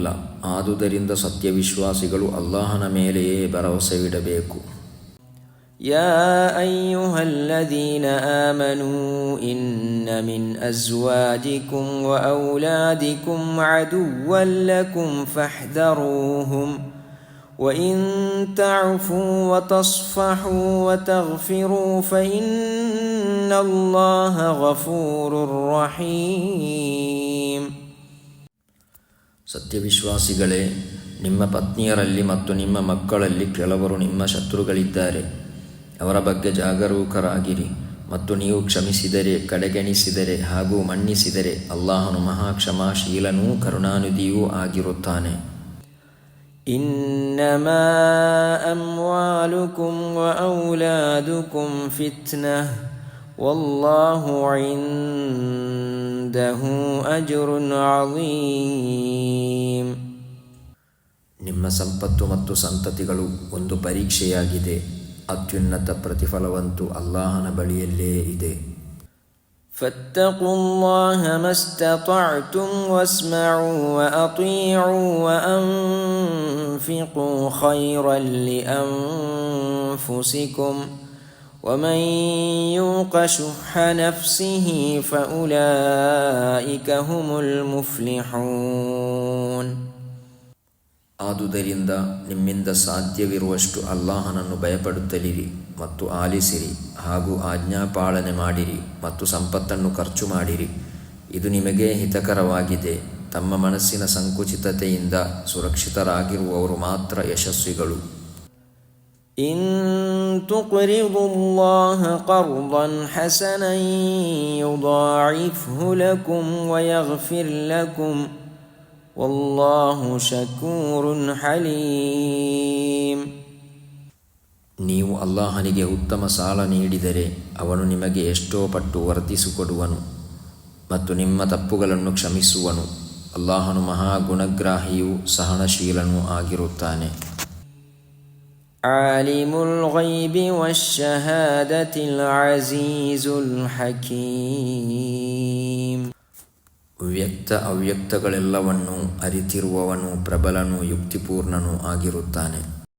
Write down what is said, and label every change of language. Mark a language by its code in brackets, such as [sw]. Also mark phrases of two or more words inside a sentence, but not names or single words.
[kn] ಆದುದರಿಂದ ಸತ್ಯವಿಶ್ವಾಸಿಗಳು ಅಲ್ಲಾಹನ ಮೇಲೆಯೇ ಭರವಸೆವಿಡಬೇಕು. [ar] يا أيها الذين آمنوا إن من أزواجكم وأولادكم عدوا لكم فاحذروهم وإن تعفوا وتصفحوا وتغفروا فإن الله غفور رحيم. [kn] ಸತ್ಯವಿಶ್ವಾಸಿಗಳೇ, ನಿಮ್ಮ ಪತ್ನಿಯರಲ್ಲಿ ಮತ್ತು ನಿಮ್ಮ ಮಕ್ಕಳಲ್ಲಿ ಕೆಲವರು ನಿಮ್ಮ ಶತ್ರುಗಳಿದ್ದಾರೆ. ಅವರ ಬಗ್ಗೆ ಜಾಗರೂಕರಾಗಿರಿ. ಮತ್ತು ನೀವು ಕ್ಷಮಿಸಿದರೆ, ಕಡೆಗಣಿಸಿದರೆ ಹಾಗೂ ಮನ್ನಿಸಿದರೆ ಅಲ್ಲಾಹನು ಮಹಾಕ್ಷಮಾಶೀಲನೂ ಕರುಣಾನಿಧಿಯೂ ಆಗಿರುತ್ತಾನೆ. [ar] إنما أموالكم وأولادكم فتنة والله عنده أجر عظيم. [kn] ನಿಮ್ಮ ಸಂಪತ್ತು ಮತ್ತು ಸಂತತಿಗಳು ಒಂದು ಪರೀಕ್ಷೆಯಾಗಿದೆ. ಅತ್ಯುನ್ನತ ಪ್ರತಿಫಲವಂತೂ ಅಲ್ಲಾಹನ ಬಳಿಯಲ್ಲೇ ಇದೆ. [ar] فاتقوا الله ما استطعتم واسمعوا وأطيعوا وأنفقوا خيرا لأنفسكم ومن يوق شح نفسه فأولئك هم المفلحون. [kn] ಆದುದರಿಂದ ನಿಮ್ಮಿಂದ ಸಾಧ್ಯವಿರುವಷ್ಟು ಅಲ್ಲಾಹನನ್ನು ಭಯಪಡುತ್ತಲಿರಿ ಮತ್ತು ಆಲಿಸಿರಿ ಹಾಗೂ ಆಜ್ಞಾಪಾಲನೆ ಮಾಡಿರಿ ಮತ್ತು ಸಂಪತ್ತನ್ನು ಖರ್ಚು ಮಾಡಿರಿ. ಇದು ನಿಮಗೆ ಹಿತಕರವಾಗಿದೆ. ತಮ್ಮ ಮನಸ್ಸಿನ ಸಂಕುಚಿತತೆಯಿಂದ ಸುರಕ್ಷಿತರಾಗಿರುವವರು ಮಾತ್ರ ಯಶಸ್ವಿಗಳು. [ar] إن تقرضوا الله قرضا حسنا يضاعفه لكم ويغفر لكم والله شكور حليم. [kn] ನೀವು ಅಲ್ಲಾಹನಿಗೆ ಉತ್ತಮ ಸಾಲ ನೀಡಿದರೆ ಅವನು ನಿಮಗೆ ಎಷ್ಟೋ ಪಟ್ಟು ವರ್ಧಿಸಿಕೊಡುವನು ಮತ್ತು ನಿಮ್ಮ ತಪ್ಪುಗಳನ್ನು ಕ್ಷಮಿಸುವನು. ಅಲ್ಲಾಹನು ಮಹಾ ಗುಣಗ್ರಾಹಿಯೂ ಸಹನಶೀಲನೂ ಆಗಿರುತ್ತಾನೆ. [ar] عالم الغيب والشهادة العزيز الحكيم. [kn] ವ್ಯಕ್ತ ಅವ್ಯಕ್ತಗಳೆಲ್ಲವನ್ನೂ ಅರಿತಿರುವವನು, ಪ್ರಬಲನೂ ಯುಕ್ತಿಪೂರ್ಣನೂ ಆಗಿರುತ್ತಾನೆ.